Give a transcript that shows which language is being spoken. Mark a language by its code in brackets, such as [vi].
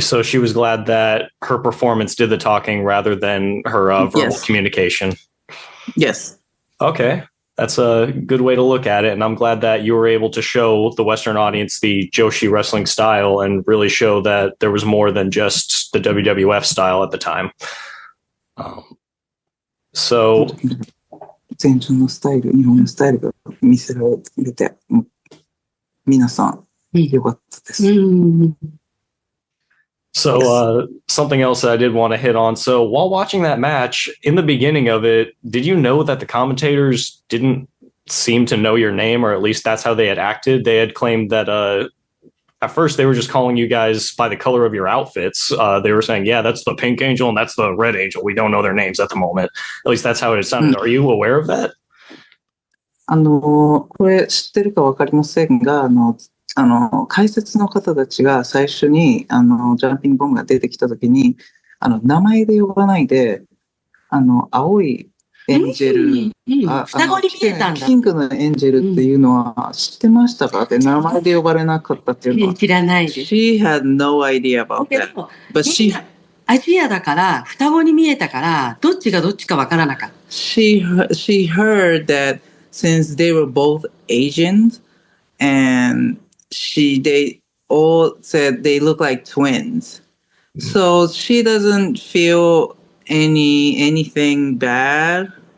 [en] So she was glad that her performance did the talking rather than her verbal communication. Yes. Okay. That's a good way to look at it. And I'm glad that you were able to show the Western audience the Joshi wrestling style and really show that there was more than just the WWF style at the time. So [ja] 前日のスタイル、日本のスタイルが見せられて、皆さん、良かったです。 [en] So something else that I did want to hit on. So while watching that match, in the beginning of it, did you know that the commentators didn't seem to know your name, or at least that's how they had acted? They had claimed that at first they were just calling you guys by the color of your outfits. They were saying, yeah, that's the pink angel and that's the red angel. We don't know their names at the moment. At least that's how it sounded. Are you aware of that? [ja] これ知ってるかわかりませんが、解説の方たちが最初に、ジャンピングボムが出てきたときに、名前で呼ばないで、青いエンジェル、双子に見えたんだ。ピンクのエンジェルっていうのは知ってましたかって、名前で呼ばれなかったっていうのは。知らないです。 [en] She had no idea about that. But [ja] アジアだから、双子に見えたから、どっちがどっちかわからなかった。 [en] She heard that since they were both Asians, and they all said they look like twins. So she doesn't feel anything bad.